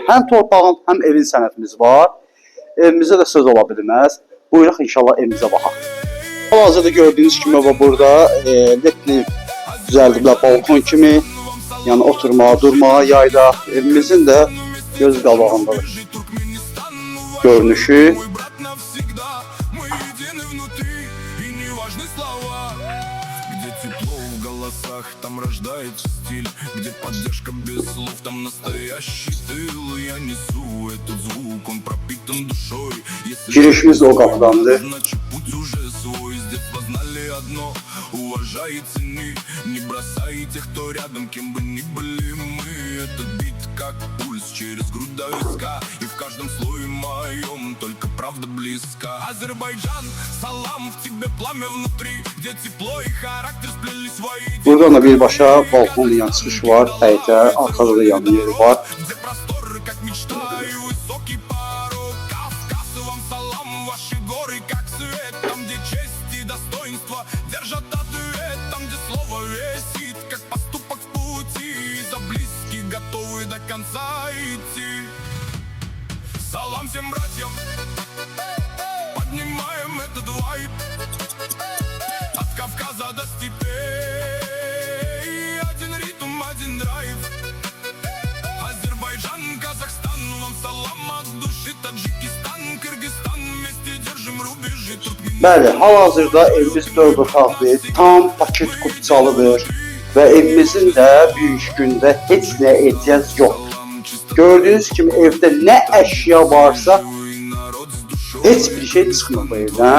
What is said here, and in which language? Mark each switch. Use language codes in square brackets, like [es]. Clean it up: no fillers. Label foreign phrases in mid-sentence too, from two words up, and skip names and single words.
[az] Həm torpağın, həm evin sənədimiz var. Evimizdə də söz ola bilməz. Buyuraq inşallah evimizə baxaq. Hal-hazırda gördüyünüz kimi burada ledli düzəldiblər balkon kimi. Yəni oturmağa, durmağa, yayda evimizin də göz qabağındadır. Görünüşü. [ru] Там рождается стиль, где поддержка без слов, там настоящий тыл. Я несу этот звук, он пропитан душой. [az] Girişimiz o qapıdandır. [ru] Значит путь уже свой, с детства знали одно: уважай и цени, не бросай тех, кто рядом, кем бы ни были мы. Этот бит как пульс через грудь до виска, и в каждом слое моем только правда близка. Азербайджан, салам, в тебе пламя внутри, где тепло и характер сплелись воедино. [az] Buradan da birbaşa balkon yan çıxış var, həyətə, arxada da yan yeri var. [ru] Где просторы, как мечта, и высокий порог. Кавказ, вам салам, ваши горы, как свет. Там, где честь и достоинство держат ответ. Там, где слово весит, как поступок в пути. За близких готовы до конца идти. Салам всем братьям, поднимаем этот вайб. От Кавказа до степей, один ритм, один драйв. Азербайджан, Казахстан, вам салам от души. Таджикистан, Кыргызстан, вместе держим рубежи. [az] Bəli, hal-hazırda evimiz 4 otaqdır, tam paket kupçalıdır və evimizin də büyük gündə heç nəyə ehtiyac yoxdur. Gördüyünüz kimi evdə nə əşya varsa heç bir şey çıxmır bu evdən.